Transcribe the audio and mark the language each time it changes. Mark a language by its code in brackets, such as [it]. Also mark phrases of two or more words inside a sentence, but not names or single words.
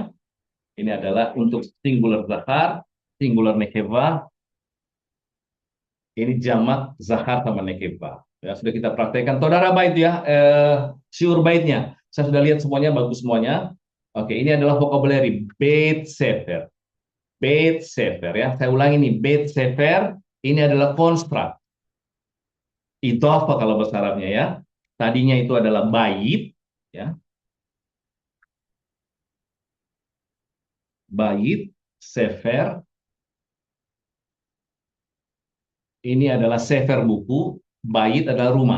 [id] Ini adalah untuk singular zakar, singular nekeva. Ini jamak zakar sama nekeva. Ya, sudah kita praktekkan. Saudara bait ya, siur baitnya. Saya sudah lihat semuanya, bagus semuanya. Oke, ini adalah vocabulary. [he] בית ספר. בית ספר ya. [id] Saya ulangi nih, [he] בית ספר. [id] Ini adalah konstruk. Itu apa kalau bahasa Arabnya ya? Tadinya itu adalah bait, ya, bait, sefer. Ini adalah sefer buku, bait adalah rumah.